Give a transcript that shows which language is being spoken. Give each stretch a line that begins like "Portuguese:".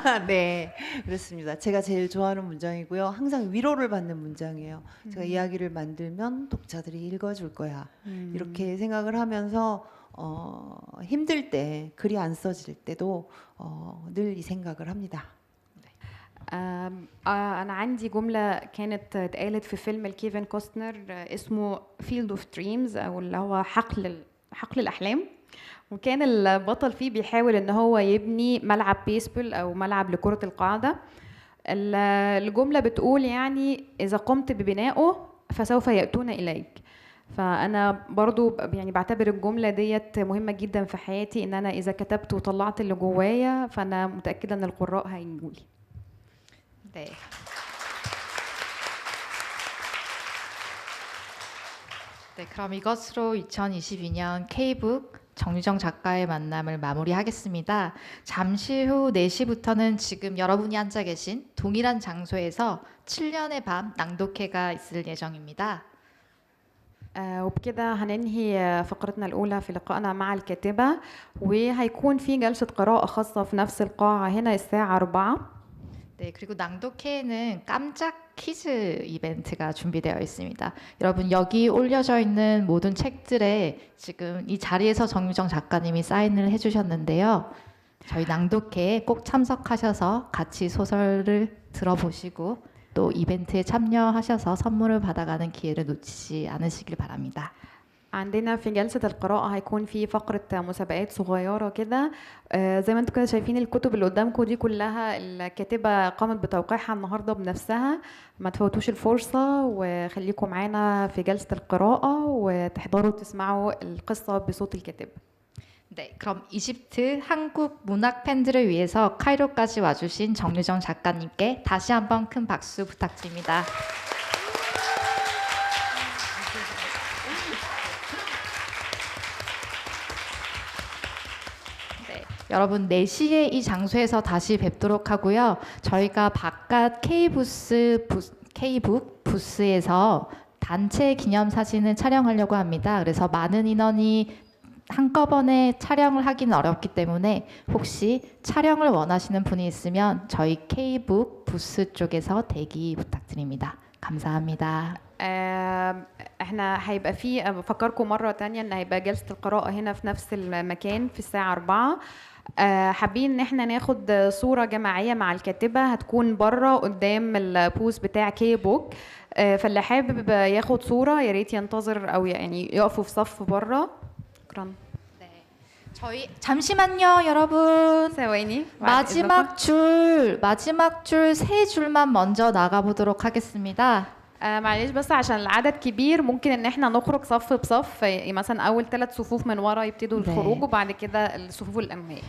Korean: 네, 그렇습니다. 제가 제일 좋아하는 문장이고요. 항상 위로를 받는 문장이에요. 제가 이야기를 만들면 독자들이 읽어줄 거야. 이렇게 생각을 하면서 힘들 때, 글이 안 써질 때도 늘 이 생각을 합니다.
Arabic: أنا عندي جملة كانت اتقالت في فيلم الكيفن كوستنر اسمه فيلد اوف دريمز، أو اللي هو حقل الأحلام. وكان البطل فيه بيحاول ان هو يبني ملعب بيسبول او ملعب لكرة القاعدة. الجملة بتقول يعني اذا قمت ببنائه فسوف يأتون اليك. فانا برضو يعني بعتبر الجملة ديت مهمة جدا في حياتي، ان انا اذا كتبت وطلعت اللي جوايا فانا متأكدة ان القراء هيجولي.
Korean: 네. 네, 그럼 이것으로 2022년 K북 정유정 작가의 만남을 마무리하겠습니다. 잠시 후 4시부터는 지금 여러분이 앉아 계신 동일한 장소에서 7년의 밤 낭독회가 있을 예정입니다.
Arabic: وبكده هننهي فقرتنا الأولى في لقائنا مع الكاتبة، وهيكون في جلسة قراءة خاصة في نفس القاعة هنا الساعة 4.
Korean: 네, 그리고 낭독회에는 깜짝 퀴즈 이벤트가 준비되어 있습니다. 여러분, 여기 올려져 있는 모든 책들에 지금 이 자리에서 정유정 작가님이 사인을 해주셨는데요. 저희 낭독회에 꼭 참석하셔서 같이 소설을 들어보시고 또 이벤트에 참여하셔서 선물을 받아가는 기회를 놓치지 않으시길 바랍니다.
Arabic: عندنا في جلسة القراءة هيكون في فقرة مسابقات صغيرة كده. زي ما انتم كده شايفين الكتب اللي قدامكم دي كلها الكاتبة قامت بتوقيعها النهاردة بنفسها. ما تفوتوش الفرصة وخليكم معانا في جلسة القراءة وتحضروا تسمعوا القصة بصوت الكاتبة.
Korean: 네, 그럼 이집트 한국 문학 팬들을 위해서 카이로까지 와주신 정유정 작가님께 다시 한번 큰 박수 부탁드립니다. 여러분 4시에 이 장소에서 다시 뵙도록 하고요. 저희가 바깥 K북 부스에서 단체 기념 사진을 촬영하려고 합니다. 그래서 많은 인원이 한꺼번에 촬영을 하기는 어렵기 때문에 혹시 촬영을 원하시는 분이 있으면 저희 K북 부스 쪽에서 대기 부탁드립니다. 감사합니다.
Arabic: احنا هيبقى في بفكركم مرة تانية ان هيبقى جلسة القراءة هنا في نفس المكان في الساعة 4. حابين ان احنا ناخد صورة جماعية مع الكاتبة، هتكون بره قدام البوز بتاع كي بوك. فاللي حابب ياخد صورة يا ريت ينتظر او يعني يقفوا في صف بره. شكرا.
Korean: 저희 잠시만요, 여러분.
Arabic: ثواني.
Korean: 마지막 줄 3줄만 먼저 나가 보도록 하겠습니다.
Arabic: معلش بس عشان العدد كبير ممكن ان احنا نخرج صف بصف، مثلا اول 3 صفوف من ورا يبتدوا الخروج وبعد كده الصفوف الاماميه.